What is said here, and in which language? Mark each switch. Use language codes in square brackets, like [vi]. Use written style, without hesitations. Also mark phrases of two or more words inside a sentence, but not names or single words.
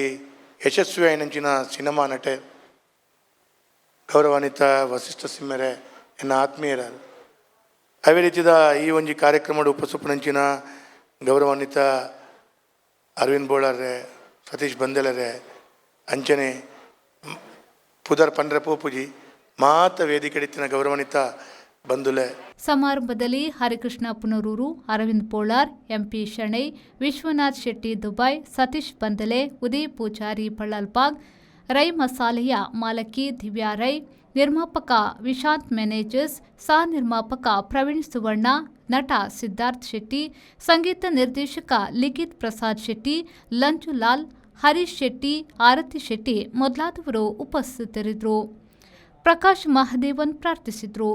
[tcy] ಯಶಸ್ವಿ ಆಯ್ನಂಚಿನ ಸಿನಿಮಾ ನಟೆ ಗೌರವಾನ್ವಿತ ವಸಿಷ್ಠ ಸಿಂಹರೆ ಎನ್ನ ಆತ್ಮೀಯರ, ಅವೇ ರೀತಿದ ಈ ಒಂಜಿ ಕಾರ್ಯಕ್ರಮದ ಉಪಸುಪನಂಚಿನ ಗೌರವಾನ್ವಿತ ಅರವಿಂದ್ ಬೋಳರ್ರೆ, ಸತೀಶ್ ಬಂದೆಲರೆ, ಅಂಚನೆ ಪುದರ್ ಪಂಡ್ರೆ ಪೂಪುಜಿ ಮಾತ ವೇದಿಕೆ ಇತ್ತಿನ ಗೌರವಾನ್ವಿತ ಬಂಧುಲೆ. [kn] ಸಮಾರಂಭದಲ್ಲಿ ಹರಿಕೃಷ್ಣ ಪುನರೂರು, ಅರವಿಂದ್ ಪೋಳಾರ್, ಎಂಪಿ ಶೆಣೈ, ವಿಶ್ವನಾಥ್ ಶೆಟ್ಟಿ ದುಬೈ, ಸತೀಶ್ ಬಂದಲೆ, ಉದಯ್ ಪೂಜಾರಿ ಪಳ್ಳಲ್ಪಾಗ್, ರೈ ಮಸಾಲೆಯ ಮಾಲಕಿ ದಿವ್ಯಾ ರೈ, ನಿರ್ಮಾಪಕ ವಿಶಾಂತ್ ಮ್ಯಾನೇಜರ್ಸ್, ಸಹ ನಿರ್ಮಾಪಕ ಪ್ರವೀಣ್ ಸುವರ್ಣ, ನಟ ಸಿದ್ಧಾರ್ಥ್ ಶೆಟ್ಟಿ, ಸಂಗೀತ ನಿರ್ದೇಶಕ ಲಿಖಿತ್ ಪ್ರಸಾದ್ ಶೆಟ್ಟಿ, ಲಂಚುಲಾಲ್, ಹರೀಶ್ ಶೆಟ್ಟಿ, ಆರತಿ ಶೆಟ್ಟಿ ಮೊದಲಾದವರು ಉಪಸ್ಥಿತರಿದ್ದರು. ಪ್ರಕಾಶ್ ಮಹದೇವನ್ ಪ್ರಾರ್ಥಿಸಿದ್ರು.